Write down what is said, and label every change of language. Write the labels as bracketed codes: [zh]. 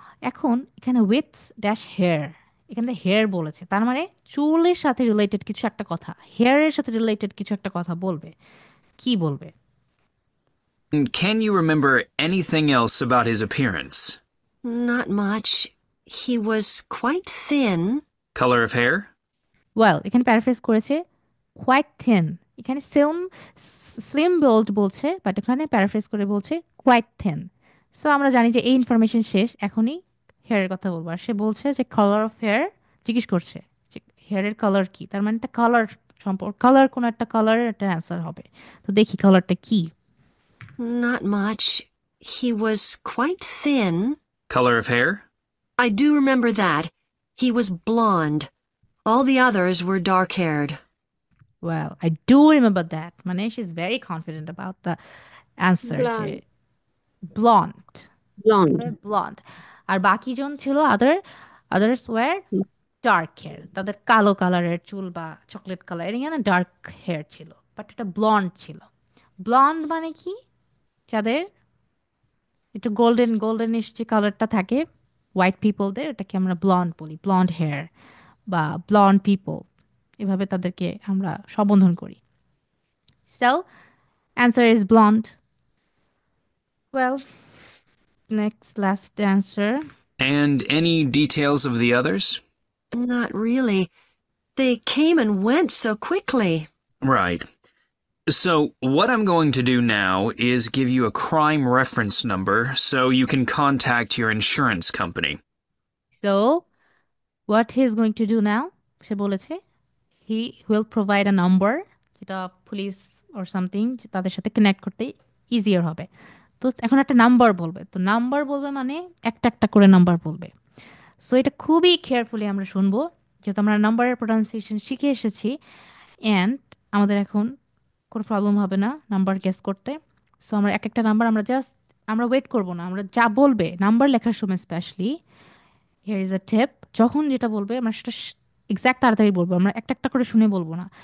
[bn] এখন এখানে with dash hair, এখানে হেয়ার বলেছে, তার মানে চুলের সাথে রিলেটেড কিছু একটা কথা, হেয়ারের সাথে রিলেটেড কিছু একটা কথা বলবে। কি বলবে? [en] And can you remember anything else about his appearance? Not much. He was quite thin. Color of hair? [bn] Well, এখানে প্যারাফ্রেজ করেছে কোয়াইট থিন। এখানে স্লিম বিল্ড বলছে, বাট এখানে প্যারাফ্রেজ করে বলছে কোয়াইট থিন। সো আমরা জানি যে এই ইনফরমেশন শেষ, এখনই হেয়ারের কথা বলবো। আর সে বলছে যে কালার অফ হেয়ার, জিজ্ঞেস করছে যে হেয়ারের কালার কি, তার মানে একটা কালার সম্পর্ক, কালার কোনো একটা কালারের একটা অ্যান্সার হবে। তো দেখি কালারটা কি। [en] Not much. He was quite thin. Color of hair? I do remember that. He was blonde. All the others were dark-haired. Well, I do remember that. [bn] মানে [en] she's very confident about the answer. [bn] যে blonde. Blonde. আর বাকিজন ছিল [en] others were dark hair. [bn] তাদের কালো কালারের চুল বা chocolate colour, এখানে dark hair ছিল, বাট এটা ব্লন্ড ছিল। ব্লন্ড মানে কি? যাদের একটু গোল্ডেনিশ যে কালারটা থাকে হোয়াইট পিপলদের, এটাকে আমরা ব্লন্ড বলি, ব্লন্ড হেয়ার বা ব্লন্ড পিপল, এভাবে তাদেরকে আমরা সম্বোধন করি। [en] So answer is blonde. Well, next last answer. And any details of the others? Not really. They came and went so quickly. Right. So what I'm going to do now is give you a crime reference number so you can contact your insurance company. So what he is going to do now, সে বলেছে he will provide a number, [bn] যেটা police or something তাদের সাথে connect করতে easier হবে। তো এখন একটা number বলবে, তো নাম্বার বলবে মানে একটা একটা করে নাম্বার বলবে। সো এটা খুবই কেয়ারফুলি আমরা শুনবো, যেহেতু আমরা নাম্বারের প্রোনাউন্সিয়েশন শিখে এসেছি, অ্যান্ড আমাদের এখন কোনো প্রবলেম হবে না নাম্বার গেস করতে। সো আমরা এক একটা নাম্বার আমরা ওয়েট করবো না, আমরা যা বলবে নাম্বার লেখার সময় স্পেশালি, হিয়ার ইজ আ টিপ, যখন যেটা বলবে আমরা সেটা এক্স্যাক্ট তাড়াতাড়ি বলবো, আমরা একটা একটা করে শুনে বলবো না।